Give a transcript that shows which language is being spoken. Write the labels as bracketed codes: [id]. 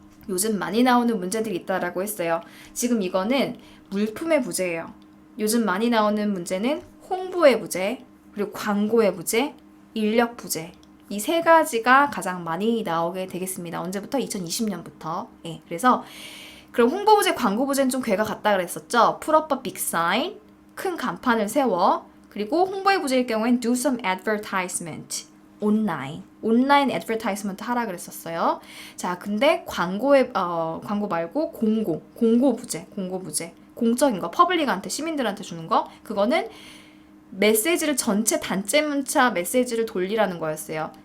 [ko] 요즘 많이 나오는 문제들이 있다라고 했어요. 지금 이거는 물품의 부재예요. 요즘 많이 나오는 문제는 홍보의 부재, 그리고 광고의 부재, 인력 부재. 이 세 가지가 가장 많이 나오게 되겠습니다. 언제부터? 2020년부터. 예, 그래서 그럼 홍보 부재, 광고 부재는 좀 괴가 같다 그랬었죠. [en] Put up a big sign, [ko] 큰 간판을 세워. 그리고 홍보의 부재일 경우엔 [en] do some advertisement. [ko] 온라인 애드버타이즈먼트 하라 그랬었어요. 자, 근데 광고 말고 공고 부재. 공적인 거, 퍼블릭한테, 시민들한테 주는 거, 그거는 메시지를 전체 단체 문자 메시지를 돌리라는 거였어요.